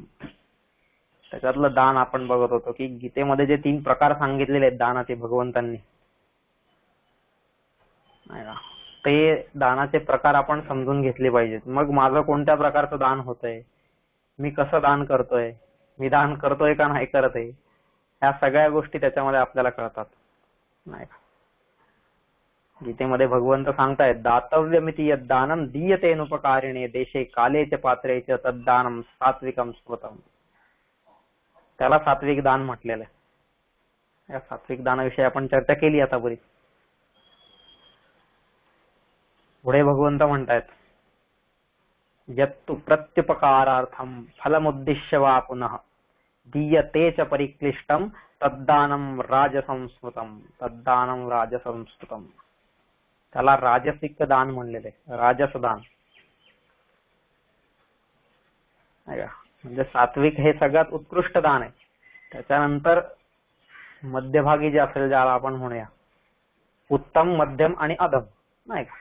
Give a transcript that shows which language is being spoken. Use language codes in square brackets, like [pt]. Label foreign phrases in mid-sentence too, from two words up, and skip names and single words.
[mr] त्याच्यातलं दान आपण बघत होतो की गीतेमध्ये जे 3 प्रकार सांगितलेले आहेत दानाचे भगवंतांनी, ते दानाचे प्रकार आपण समजून घेतले पाहिजेत. मग माझं कोणत्या प्रकारचं दान होतंय, मी कसं दान करतोय, मी दान करतोय का नाही करत आहे, ह्या सगळ्या गोष्टी त्याच्यामध्ये आपल्याला कळतात, नाही का. गीतेमध्ये भगवंत सांगतायत, [sa] दातव्यमिति यद्दानं दीयतेनुपकारिणे देशे काले च पात्रे च तद्दानं सात्विकम स्मृतम. [mr] त्याला सात्विक दान म्हटलेलं आहे. या सात्विक दानाविषयी आपण चर्चा केली आता बरीच. पुढे भगवंत म्हणतायत, [sa] यत्तु प्रत्युपकारार्थम फलमुद्दिश्य वा पुनः दीयते च परिक्लिष्टम तद्दानं राजसंस्मृतम, तद्दानं राजसंस्मृतम. [mr] त्याला राजसिक दान म्हणलेले, राजस दान. म्हणजे सात्विक हे सगळ्यात उत्कृष्ट दान आहे. त्याच्यानंतर मध्यभागी जे असेल, ज्याला आपण म्हणूया उत्तम, मध्यम आणि अधम, नाही का.